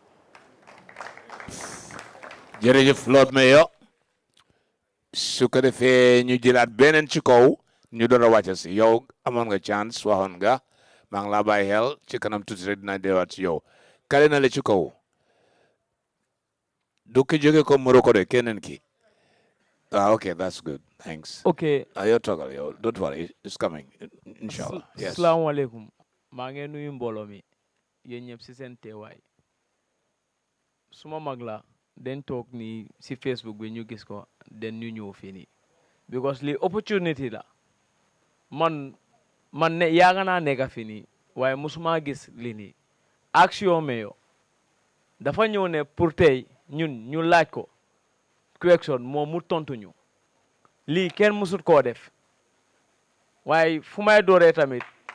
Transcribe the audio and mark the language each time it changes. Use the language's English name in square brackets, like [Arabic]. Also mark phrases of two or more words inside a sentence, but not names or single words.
[Wolof] jërëjëf [English] Lord Mayor [Wolof] su ko defee ñu jëlaat beneen ci kaw ñu door a wàcc si yow amoon nga chance waxoon nga maa ngi laa bàyyi xel ci kanam tuuti rek dina deewaat ci yow kale na la ci kaw du ki jóge ko Morocco de keneen ki [English] okay, that's good, thanks. Okay, you're talking, don't worry, it's coming inshallah. Yes. [Arabic] السلام عليكم. [Wolof] maa ngi nuyu mbooloo mi yéen ñëpp si seen teewaay suma mag la den toog nii si Facebook bi ñu gis ko den ñu ñëw fii nii because li opportunity la man ne yaaga naa nekk fii nii waaye musuma gis li nii [English] action Mayor [Wolof] dafa ñëw ne pour tey ñun ñu laaj ko question moom mu tontu ñu lii kenn musut koo def waaye fu may dooree tamit